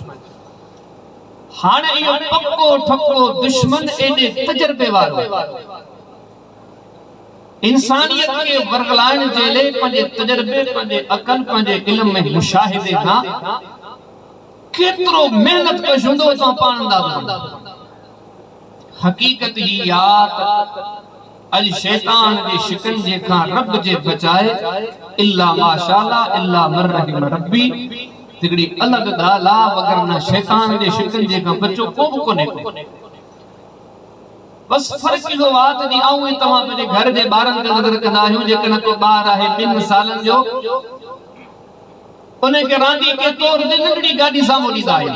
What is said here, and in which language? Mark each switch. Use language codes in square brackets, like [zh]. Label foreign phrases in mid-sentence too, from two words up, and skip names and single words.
[sd] हाणे इहो पक्को ठको दुश्मन एॾे तजुर्बे वारो इंसानियत खे वरगलाइण जे लाइ पंहिंजे तजुर्बे, पंहिंजे अक़ल, पंहिंजे इल्म में मुशाहिदे खां केतिरो मेहनत कयो हूंदो तव्हां पाण अंदाज़ो। हक़ीक़त ही याद अज शैतान जे शिकंजे खां रब जे बचाए [ar] إلا ما شاء الله إلا من رحم ربي [sd] हिकिड़ी अलॻि ॻाल्हि आहे, वगरना शैतान जे शिकंजे खां बचो को बि कोन्हे। बस फर्क इहो आहे त आऊं ऐं तव्हां पंहिंजे घर जे ॿारनि खे नज़र कंदा आहियूं। जेकॾहिं को ॿार आहे 2 सालनि जो, उन खे रांदी के तौर ते नंढड़ी गाॾी साम्हूं ॾींदा आहियूं।